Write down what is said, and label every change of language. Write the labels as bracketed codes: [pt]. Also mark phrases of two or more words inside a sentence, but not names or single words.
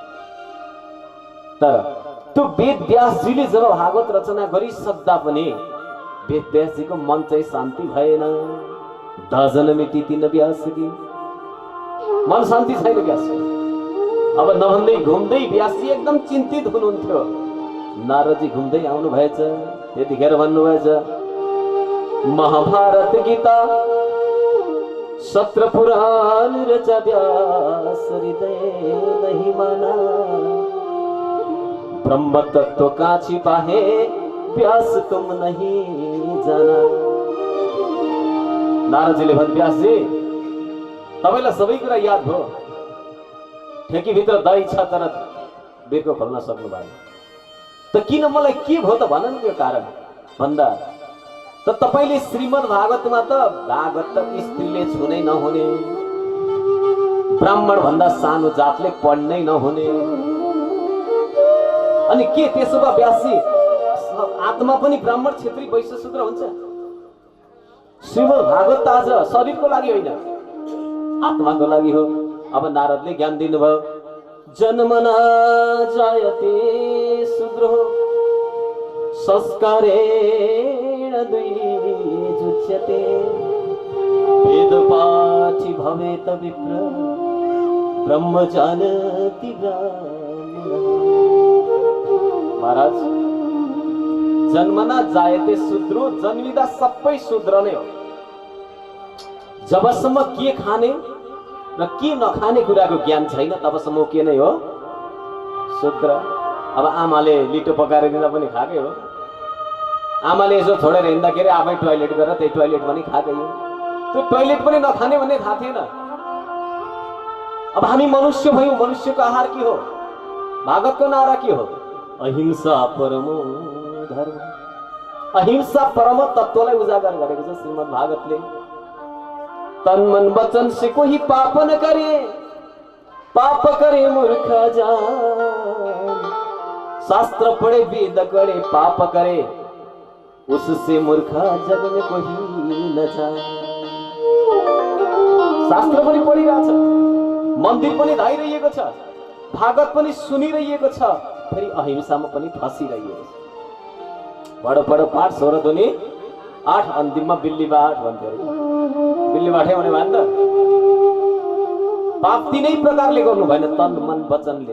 [ne] तर त्यो वेद व्यासजीले जब भागवत रचना गरिसक्दा पनि वेद व्यासजीको मन चाहिँ शान्ति भएन। दजन मिटी तीन व्यास कि मन शान्ति छैन व्यासजी। अब नभन्दै घुम्दै व्यासजी एकदम चिन्तित हुनुहुन्थ्यो। नारदजी घुम्दै आउनु भएछ। त्यतिखेर भन्नुभएछ, [hi] महाभारत गीता 17 पुराण रचा व्यास हृदय नहीं माना। ब्रह्म तत्व का छिपा है व्यास तुम नहीं जाना। [ne] नारदजीले भन्नु, व्यासजी तपाईलाई सबै कुरा याद हो, ठेकीभित्र दही छ तर बिर्को खोल्न सक्नु भएन। त किन मलाई के भयो त भन न यो कारण भन्दा त तपाईले श्रीमद् भागवतमा त भागवत स्त्रीले छुनै नहुने, ब्राह्मण भन्दा सानो जातले पढ्नै नहुने। अनि के त्यसो भए व्यासजी आत्मा पनि ब्राह्मण क्षेत्री वैश्य शूद्र हुन्छ? श्रीमद् भागवत आज शरीरको लागि होइन, आत्माको लागि हो। अब नारदले ज्ञान दिनुभयो, [sa] जन्मना जायते शूद्रो संस्कारेण द्विजुच्यते वेद पाठी भवेत विप्र ब्रह्म जानति ब्राह्मण। [ne] महाराज, [sa] जन्मना जायते शूद्रो, [ne] जन्मिदा सबै शूद्र नै हो। जबसम्म के खाने र के नखाने कुराको ज्ञान छैन तबसम्म के नै हो? शूद्र। अब आमाले लिटो पकाएर दिँदा पनि खाएकै हो। आमाले यसो छोडेर हिँड्दाखेरि आफै टोयलेट गरेर त्यही टोयलेट पनि खाएकै हो। त्यो टोयलेट पनि नखाने भन्ने थाहा थिएन। अब हामी मनुष्य भयौँ, मनुष्यको आहार के हो? भागवतको नारा के हो? [sa] अहिंसा परमो धर्म। [ne] अहिंसा परम तत्त्वलाई उजागर गरेको छ श्रीमद् भागवतले। [hi] तन मन वचन से कोई पाप न करे, पाप करे मूर्ख जान। शास्त्र पढ़े वेद करे पाप करे, उससे मूर्ख जग में कोही न जाए। [ne] शास्त्र पनि पढिरहेछ, मन्दिर पनि धाइरहेको छ, भागवत पनि सुनिरहेको छ, फेरि अहिंसामा पनि फसिरहेको छ। बडो बडो पाठ स्वर ध्वनि 8 अन्तिममा बिल्लीबाट भन्थ्यो अरे। बिल्लीबाटै भने भएन त। पाप तीनै प्रकारले गर्नु भएन, तन मन वचनले।